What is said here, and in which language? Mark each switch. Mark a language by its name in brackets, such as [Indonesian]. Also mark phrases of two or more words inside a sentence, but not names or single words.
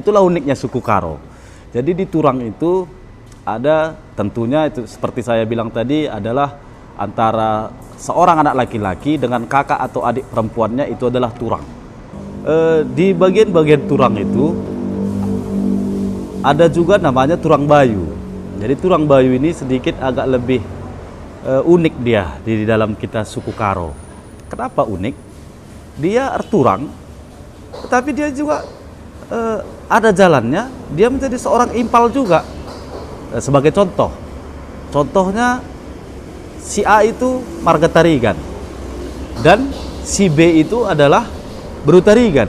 [Indonesian] Itulah uniknya suku Karo. Jadi di turang itu ada, tentunya itu seperti saya bilang tadi, adalah antara seorang anak laki-laki dengan kakak atau adik perempuannya, itu adalah turang. Di bagian-bagian turang itu ada juga namanya [Batak Karo] turang bayu. [Indonesian] Jadi [Batak Karo] turang bayu [Indonesian] ini sedikit agak lebih unik dia di dalam kita suku Karo. Kenapa unik? Dia erturang, tetapi dia juga ada jalannya. Dia menjadi seorang impal juga. Sebagai contohnya si A itu marga Tarigan dan si B itu adalah Berutarigan.